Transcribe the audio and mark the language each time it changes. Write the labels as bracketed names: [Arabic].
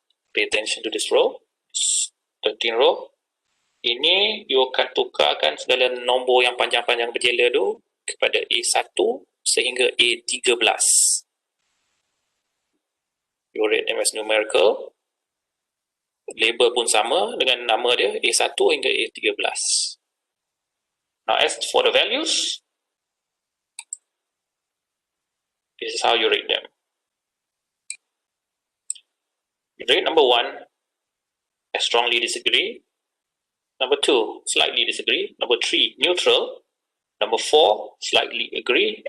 [English] Pay attention to this row. 13 row. [Malay] Ini you akan tukarkan segala nombor yang panjang-panjang berjela tu kepada A1 sehingga A13. [English] You rate them as numerical. [Malay] Label pun sama dengan nama dia A1 hingga A13. [English] Now as for the values, this is how you rate them. You rate number 1, I strongly disagree. Number 2, slightly disagree. Number 3, neutral. Number 4, slightly agree.